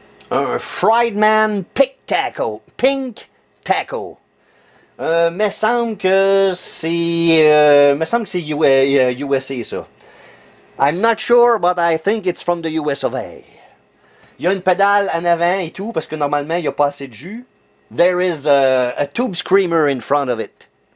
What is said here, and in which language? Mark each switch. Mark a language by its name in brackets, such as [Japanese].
[French] Un Friedman Pink Tackle. Pink Tackle. Me semble que c'est USA ça. [English] I'm not sure, but I think it's from the US of A. [French] Il y a une pédale en avant et tout, parce que normalement, il n'y a pas assez de jus. [English] There is a tube screamer in front of it.